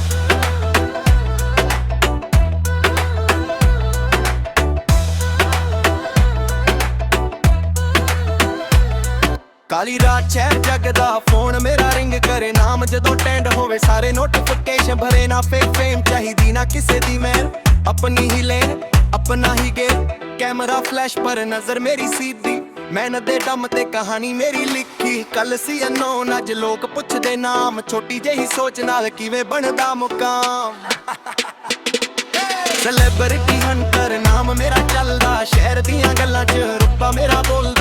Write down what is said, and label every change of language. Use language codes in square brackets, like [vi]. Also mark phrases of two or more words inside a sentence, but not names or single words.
[pa] ਕਾਲੀ ਰਾਤ ਸ਼ਹਿਰ ਜਗਦਾ, ਫੋਨ ਮੇਰਾ ਰਿੰਗ ਕਰੇ ਨਾਮ ਜਦੋਂ ਟੈਂਡ ਹੋਵੇ, ਸਾਰੇ ਨੋਟੀਫਿਕੇਸ਼ਨ ਭਰੇ ਨਾ [en] fake fame [pa] ਚਾਹੀਦੀ ਨਾ ਕਿਸੇ ਦੀ ਮੈਂ ਆਪਣੀ ਹੀ ਲੇਨ [hi] अपना ही गेम। [en] camera flash [pa] ਪਰ ਨਜ਼ਰ ਮੇਰੀ ਸਿੱਧੀ, ਮਿਹਨਤ ਦੇ ਦਮ ਤੇ ਕਹਾਣੀ ਮੇਰੀ ਲਿਖੀ। ਕੱਲ੍ਹ ਸੀ ਅਨਨੋਨ ਅੱਜ ਲੋਕ ਪੁੱਛਦੇ ਨਾਮ, ਛੋਟੀ ਜਿਹੀ ਸੋਚ ਨਾਲ ਕਿਵੇਂ ਬਣਦਾ ਮੁਕਾਮ। [en] celebrity hunter [pa] ਨਾਮ ਮੇਰਾ ਚੱਲਦਾ, ਸ਼ਹਿਰ ਦੀਆਂ ਗੱਲਾਂ ਚ ਰੁਪਾ ਮੇਰਾ ਬੋਲਦਾ।